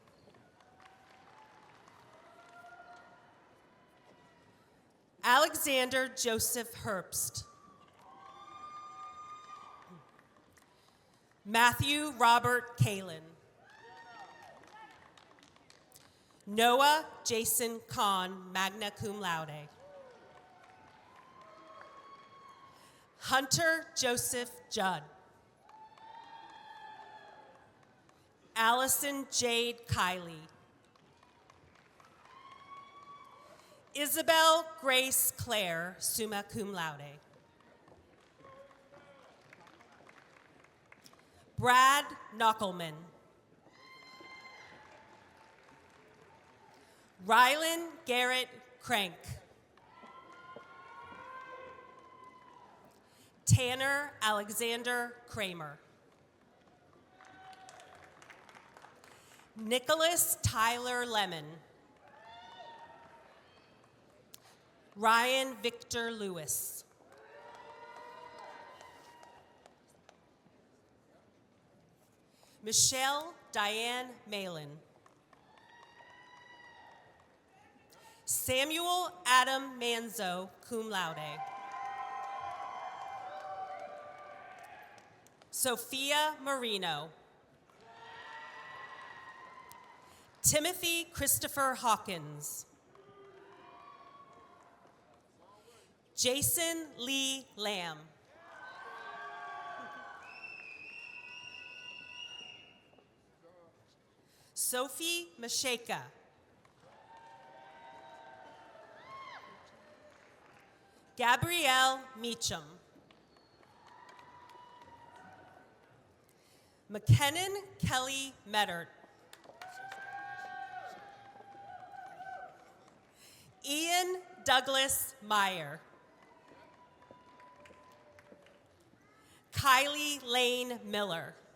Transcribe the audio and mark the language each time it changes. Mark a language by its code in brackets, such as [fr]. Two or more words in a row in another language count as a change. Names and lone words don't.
[en] Alexander Joseph Herbst. Matthew Robert Kalin. Noah Jason Kahn, [la] magna cum laude. [en] Hunter Joseph Judd. Allison Jade Kiley. Isabel Grace Claire, [la] summa cum laude. [en] Brad Knockelman. Rylan Garrett Crank. Tanner Alexander Kramer. Nicholas Tyler Lemon. Ryan Victor Lewis. Michelle Diane Malin. Samuel Adam Manzo, [la] cum laude. [en] Sophia Marino. Timothy Christopher Hawkins. Jason Lee Lamb. Sophie Masheka. Gabrielle Meacham. McKinnon Kelly Meddert. Ian Douglas Meyer. Kylie Lane Miller.